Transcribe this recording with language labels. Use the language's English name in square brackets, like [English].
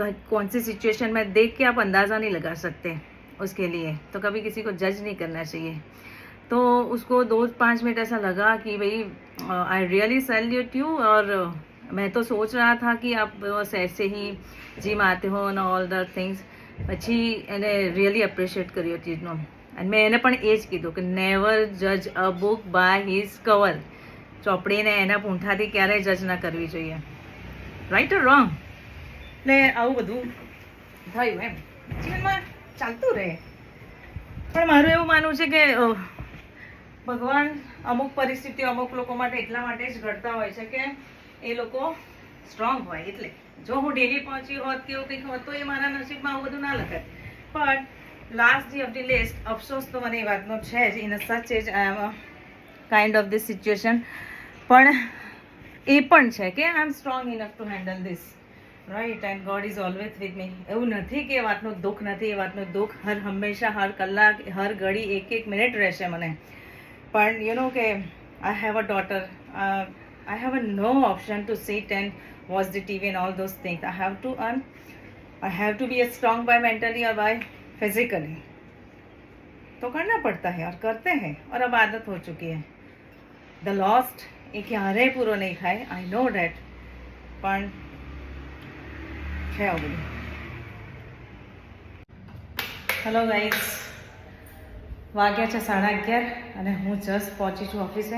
[Hindi] कौन सी सिचुएशन में देख के आप अंदाज़ा नहीं लगा सकते उसके लिए. तो कभी किसी को जज नहीं करना चाहिए. तो उसको 2-5 मिनट ऐसा लगा कि भाई [English] I really salute you. [Hindi] और मैं तो सोच रहा था कि आप बस ऐसे ही जिम आते हो અને [English] All the things. [Gujarati] પછી એને રિયલી એપ્રિશિએટ કર્યો ચીજનો. અને મેં એને પણ એ જ કીધું કે [English] Never જજ અ book by his cover. [Gujarati] ચોપડીને એના પૂંઠાથી ક્યારેય જજ ના કરવી જોઈએ. [English] Right or wrong? [Gujarati] એટલે આવું બધું થયું એમ જીવનમાં ચાલતું રહે. પણ મારું એવું માનવું છે કે ભગવાન અમુક પરિસ્થિતિઓ અમુક લોકો માટે એટલા માટે જ ઘડતા હોય છે કે એ લોકો સ્ટ્રોંગ હોય. એટલે જો હું ડેલી પહોંચી હોત કે એવું કંઈક હોત તો એ મારા નસીબમાં આવું બધું ના લખત. પણ [English] last day of the list [Gujarati] અફસોસ તો મને એ વાતનો છે જ. [English] In such age I am kind of this situation. [Gujarati] પણ એ પણ છે કે [English] I am strong enough to handle this. Right and God is always with me. [Gujarati] એવું નથી કે એ વાતનું દુઃખ નથી. એ વાતનું દુઃખ હંમેશા હર કલાક હર ઘડી 1-1 મિનિટ રહેશે મને. [English] પણ you know કે I have a daughter, I have no option to sit and watch the TV and all those things. I have to earn. I have to be strong by mentally or by physically. [Hindi] तो करना पड़ता है और करते हैं और अब आदत हो चुकी है. [English] the lost [Gujarati] એ ક્યારેય પૂરો નહીં થાય, [English] I know that, [Gujarati] પણ છે આવું બધું. હેલો ગાઈઝ, વાગ્યા છે 11:30 અને હું જસ્ટ પહોંચી છું ઓફિસે.